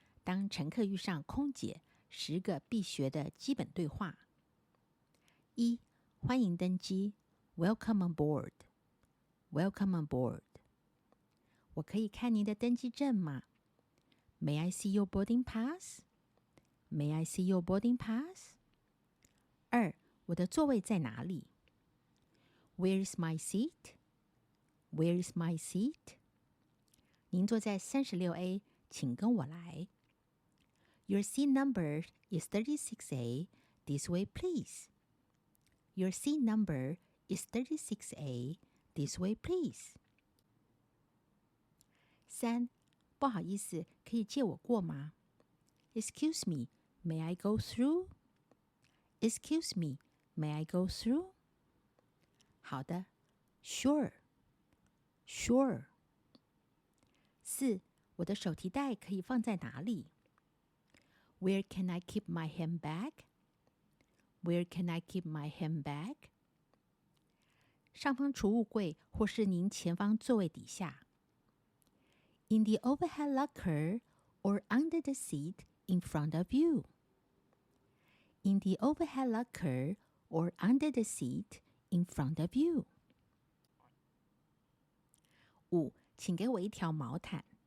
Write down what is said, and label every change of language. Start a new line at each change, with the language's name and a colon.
Chinese: 当乘客遇上空姐，10个必学的基本对话。 1. 欢迎登机
English: ，Welcome on board. Welcome on board.
Chinese: 我可以看您的登机证吗？
English: May I see your boarding pass? May I see your boarding pass? 2.
Chinese: 我的座位在哪里？
English: Where is my seat? Where is my seat?
Chinese: 您坐在36A，请跟我来。
English: Your seat number is 36A. This way, please. Your seat number is 36A. This way, please. 3.
Chinese: 不好意思，可以借我过吗？
English: Excuse me, may I go through? Excuse me, may I go through?
Chinese: 好的
English: ，Sure. Sure. 4.
Chinese: 我的手提袋可以放在哪里？
English: Where can I keep my handbag? Where can I keep my handbag?
Chinese: 上方储物柜或是您前方座位底下。
English: In the overhead locker or under the seat in front of you. In the overhead locker or under the seat in front of you.
Chinese: 5. 请给我一条毛毯。